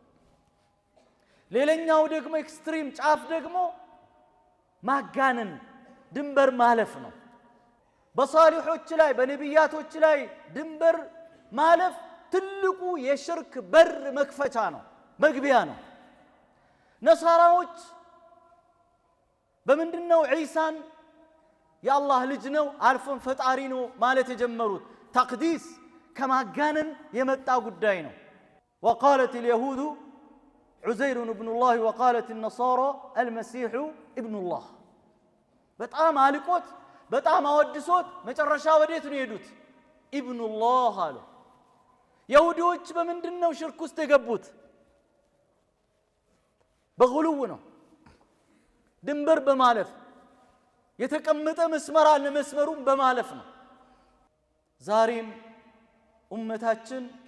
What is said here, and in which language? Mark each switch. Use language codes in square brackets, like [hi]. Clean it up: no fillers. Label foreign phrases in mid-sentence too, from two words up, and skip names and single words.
[am] ሌላኛው ደግሞ ኤክስትሪም ጫፍ ደግሞ ማጋነን ድንበር ማለፍ ነው በሳሊሖች ላይ በነቢያቶች ላይ ድንበር ማለፍ ትልቁ የሽርክ በር መክፈቻ ነው መግቢያ ነው ነሳራዎች በምንድነው ዒሳን የአላህ ልጅ ነው አልፎን ፈጣሪ ነው ማለት የጀመሩት ተቅዲስ ከማጋነን የመጣ ጉዳይ ነው [ar] وقالت اليهود عزير ابن الله وقالت النصارى المسيح ابن الله [am] በጣም አልቆት በጣም አወድሶት መጨረሻ ወዴት ነው የሄዱት [ar] ابن الله [am] አሉ ይሁዶች በምንድነው ሽርክ ውስጥ የገቡት በጉልው ነው ድንበር በማለፍ የተቀመጠ መስመር አለ መስመሩን በማለፍ ነው ዛሬም ኡመታችን